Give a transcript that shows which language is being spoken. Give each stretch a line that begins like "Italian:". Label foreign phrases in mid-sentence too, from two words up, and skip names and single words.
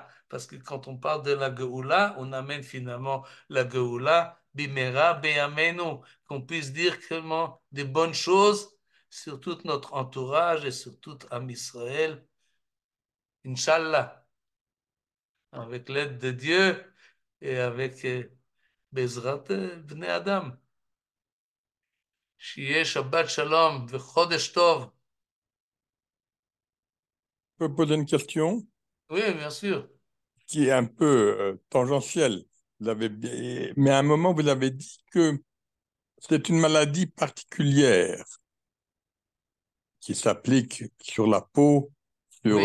French: Parce que quand on parle de la Geoula, on amène finalement la Geoula,
Hebrew: במהרה בימינו,
French: qu'on puisse dire comment des bonnes choses sur tout notre entourage et sur tout
Hebrew: עם ישראל.
French: Inch'Allah, avec l'aide de Dieu et avec
Hebrew: בעזרת בני אדם. שיהיה שבת שלום וחודש טוב.
French: Je peux poser une question Oui, bien sûr. qui est un peu tangentielle. Mais à un moment, vous avez dit que c'est une maladie particulière qui s'applique sur la peau, sur